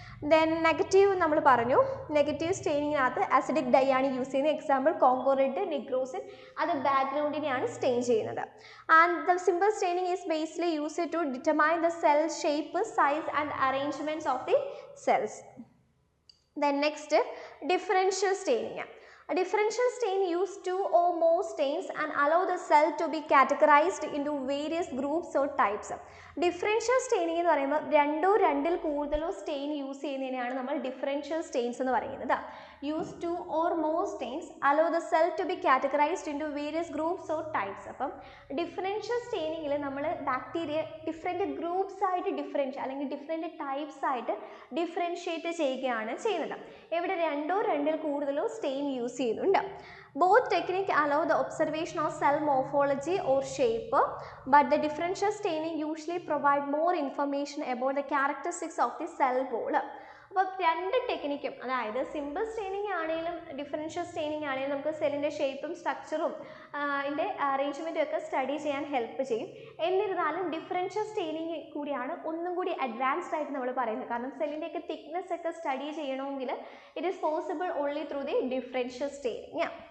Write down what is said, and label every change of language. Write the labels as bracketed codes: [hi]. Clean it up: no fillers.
[ml] Then negative നമ്മൾ പറഞ്ഞു, negative സ്റ്റെയിനിങ്ങിനകത്ത് acidic dye ആണ് യൂസ് ചെയ്യുന്നത്. എക്സാമ്പിൾ കോങ്കോ റെഡ്, നിഗ്രോസിൻ, അത് ബാക്ക്ഗ്രൗണ്ടിനെയാണ് സ്റ്റെയിൻ ചെയ്യുന്നത്. [en] And the simple staining is basically use to determine the cell shape, size and arrangements of the cells. Then next, differential staining. A differential stain use two or more stains and allow the cell to be categorized into various groups or types. [ml] Differential staining എന്ന് പറയുമ്പോൾ രണ്ടോ രണ്ടിൽ കൂടുതലോ stain use ചെയ്യുന്നതിനെയാണ് നമ്മൾ differential Staines എന്ന് പറയുന്നത്. [en] Use two or more stains allow the cell to be categorised into various groups or types. [ml] അപ്പം differential സ്റ്റെയിനിങ്ങിൽ നമ്മൾ ബാക്ടീരിയ ഡിഫറെൻറ്റ് ഗ്രൂപ്പ്സ് ആയിട്ട് അല്ലെങ്കിൽ ഡിഫറെൻറ്റ് ടൈപ്സ് ആയിട്ട് ഡിഫറൻഷ്യേറ്റ് ചെയ്യുകയാണ് ചെയ്യുന്നത്. ഇവിടെ രണ്ടോ രണ്ടിൽ കൂടുതലോ സ്റ്റെയിൻ യൂസ് ചെയ്യുന്നുണ്ട്. [en] Both technique allow the observation of cell morphology or shape, but the differential staining usually provide more information about the characteristics of the cell wall. [ml] അപ്പോൾ രണ്ട് ടെക്നിക്കും, അതായത് സിമ്പിൾ സ്റ്റെയിനിങ് ആണെങ്കിലും ഡിഫറൻഷ്യൽ സ്റ്റെയിനിങ് ആണെങ്കിലും നമുക്ക് സെല്ലിൻ്റെ ഷേപ്പും സ്ട്രക്ചറും അതിൻ്റെ അറേഞ്ച്മെൻറ്റും ഒക്കെ സ്റ്റഡി ചെയ്യാൻ ഹെൽപ്പ് ചെയ്യും. എന്നിരുന്നാലും ഡിഫറൻഷ്യൽ സ്റ്റെയിനിങ് കൂടിയാണ് ഒന്നും കൂടി അഡ്വാൻസ്ഡ് ആയിട്ട് നമ്മൾ പറയുന്നത്. കാരണം സെല്ലിൻ്റെയൊക്കെ തിക്നെസ് ഒക്കെ സ്റ്റഡി ചെയ്യണമെങ്കിൽ [en] It is possible only through the differential staining.